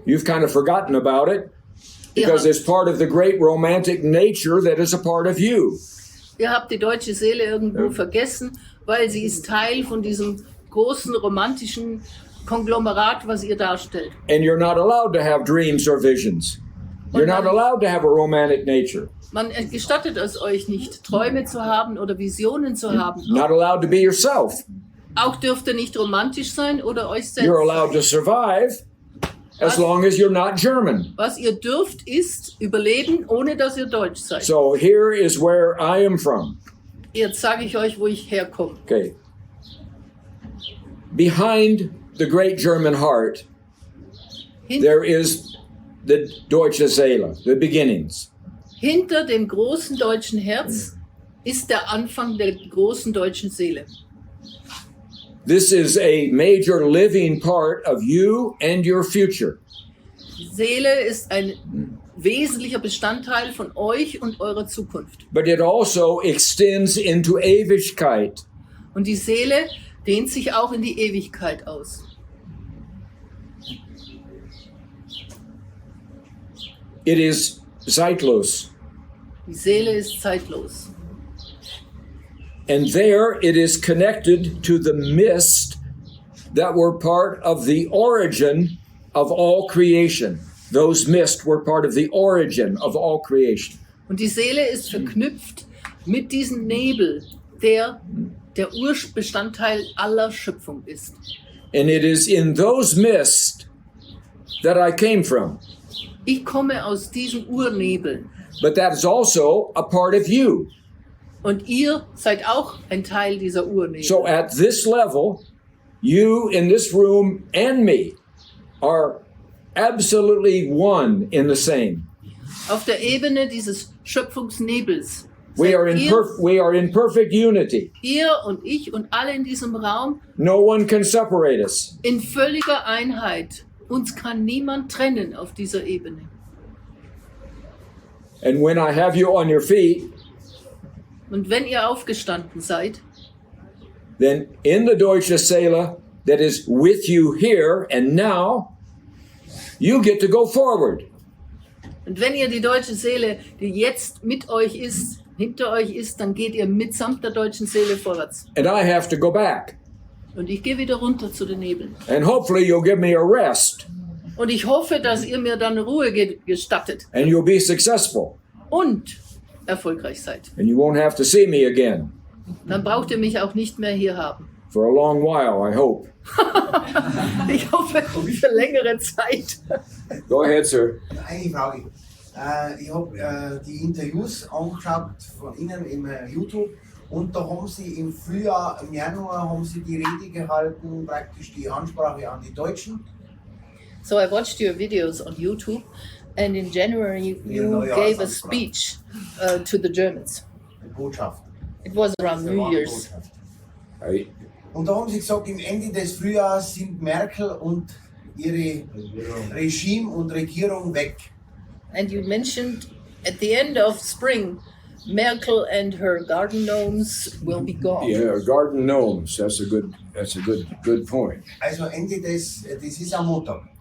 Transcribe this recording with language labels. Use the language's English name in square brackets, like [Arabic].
[English] You've kind of forgotten about it because [German] Ja. [English] it's part of the great romantic nature that is a part of you. [German] Ihr habt die deutsche Seele irgendwo vergessen, weil sie ist Teil von diesem großen romantischen Konglomerat, was ihr darstellt. [English] And you're not allowed to have dreams or visions. You're not allowed to have a romantic nature. [German] Man gestattet es euch nicht, Träume zu haben oder Visionen zu haben. [English] Not allowed to be yourself. [German] Auch dürft ihr nicht romantisch sein oder euch [English] You're [German] selbst. [English] allowed to survive as long as you're not German. [German] Was ihr dürft, ist überleben, ohne dass ihr deutsch seid. [English] So here is where I am from. [German] Jetzt sage ich euch, wo ich herkomme. [English] Okay. Behind the great German heart, there is the Deutsche Seele, the beginnings. [German] Hinter dem großen deutschen Herz ist der Anfang der großen deutschen Seele. [English] This is a major living part of you and your future. [German] Die Seele ist ein wesentlicher Bestandteil von euch und eurer Zukunft. [English] But it also extends into Ewigkeit. [German] Und die Seele dehnt sich auch in die Ewigkeit aus. [English] It is zeitlos. [German] Die Seele ist zeitlos. [English] And there it is connected to the mist that were part of the origin of all creation. Those mist were part of the origin of all creation. [German] Und die Seele ist verknüpft mit diesem Nebel, der Urbestandteil aller Schöpfung ist. [English] And it is in those mist that I came from. [German] Ich komme aus diesem Urnebel. [English] But that is also a part of you. [German] Und ihr seid auch ein Teil dieser Urnebel. [English] So at this level, you in this room and me are absolutely one in the same. [German] Auf der Ebene dieses Schöpfungsnebels. [English] We are in perfect unity. [German] Ihr und ich und alle in diesem Raum [English] No one can separate us. [German] in völliger Einheit. Uns kann niemand trennen auf dieser Ebene. [English] And when I have you on your feet, [German] Und wenn ihr aufgestanden seid, [English] then in the deutsche Seele that is with you here and now, you get to go forward. [German] und wenn ihr die deutsche Seele, die jetzt mit euch ist, hinter euch ist, dann geht ihr mitsamt der deutschen Seele vorwärts. [English] And I have to go back. [German] Und ich gehe wieder runter zu den Nebeln. [English] And hopefully you'll give me a rest [German] Und ich hoffe, dass ihr mir dann Ruhe gestattet [English] and you'll be successful. [German] und erfolgreich seid. [English] And you won't have to see me again [German] Dann braucht ihr mich auch nicht mehr hier haben. [English] for a long while, I hope. [German] Ich hoffe, für längere Zeit. [English] Go ahead, sir. [German] Eine Frage. Ich habe die Interviews angeschaut von Ihnen im YouTube und da haben Sie im Frühjahr, im Januar, haben Sie die Rede gehalten, praktisch die Ansprache an die Deutschen. [English] So I watched your videos on YouTube, and in January you gave a speech to the Germans. [German] Die Botschaft. [English] It was around New Year's. Right. [German] Und da haben Sie gesagt, im Ende des Frühjahrs sind Merkel und ihre Regime und Regierung weg. [English] And you mentioned at the end of spring, Merkel and her garden gnomes will be gone. Yeah, garden gnomes. That's a good point. [German] Also Ende das ist am Montag.